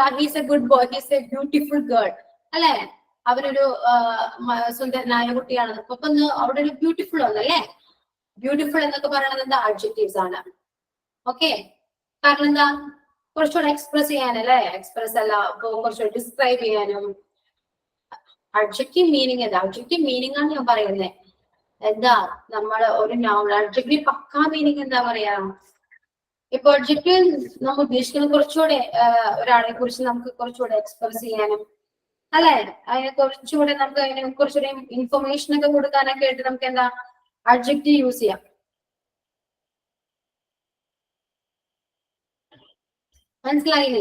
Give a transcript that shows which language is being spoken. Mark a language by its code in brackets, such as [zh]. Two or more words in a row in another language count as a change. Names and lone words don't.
[en] He's a good boy, he's a beautiful girl അല്ലെ? [ml] അവരൊരു സുന്ദരനായ കുട്ടിയാണ്. അപ്പൊ അവിടെ ഒരു ബ്യൂട്ടിഫുൾ ഒന്നല്ലേ? ബ്യൂട്ടിഫുൾ എന്നൊക്കെ പറയുന്നത് എന്താ? adjectives ആണ്. ഓക്കെ, കാരണം എന്താ? കുറച്ചുകൂടെ എക്സ്പ്രസ് ചെയ്യാനല്ലേ? എക്സ്പ്രസ് അല്ല, കുറച്ചുകൂടെ ഡിസ്ക്രൈബ് ചെയ്യാനും. [en] adjective meaning [ml] എന്താ? [en] adjective meaning [ml] ആണ് ഞാൻ പറയുന്നത്. എന്താ? നമ്മൾ ഒരു [en] noun adjective [ml] പക്കാ മീനിങ് എന്താ പറയാ? ഇപ്പൊ adjective നമ്മൾ ഉദ്ദേശിക്കുന്നത് കുറച്ചുകൂടെ ഒരാളെ കുറിച്ച് നമുക്ക് കുറച്ചുകൂടെ എക്സ്പ്രസ് ചെയ്യാനും അല്ലെ? അതിനെ കുറച്ചുകൂടെ നമുക്ക് അതിനെ കുറച്ചുകൂടെ ഇൻഫർമേഷൻ ഒക്കെ കൊടുക്കാനൊക്കെ ആയിട്ട് നമുക്ക് എന്താ? [en] adjective use [ml] ചെയ്യാം. മനസ്സിലായില്ലേ?